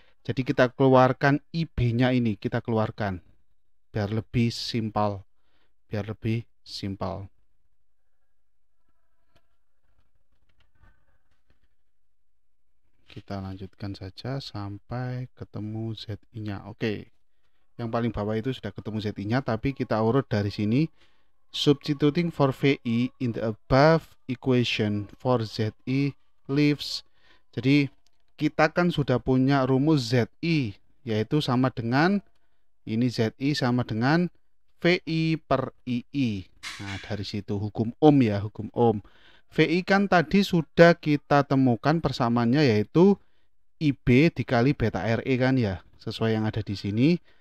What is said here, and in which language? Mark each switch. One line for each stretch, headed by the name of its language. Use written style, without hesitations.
Indonesian: Jadi kita keluarkan IB-nya ini, kita keluarkan biar lebih simpel, biar lebih simpel. Kita lanjutkan saja sampai ketemu ZI-nya. Oke. Yang paling bawah itu sudah ketemu ZI-nya, tapi kita urut dari sini.
English: Substituting for VI in the above equation for ZI leaves.
Indonesian: Jadi kita kan sudah punya rumus ZI, yaitu sama dengan ini ZI sama dengan VI per II. Nah, dari situ hukum Ohm ya, hukum Ohm. VI kan tadi sudah kita temukan persamaannya yaitu IB dikali beta RE kan ya, sesuai yang ada di sini.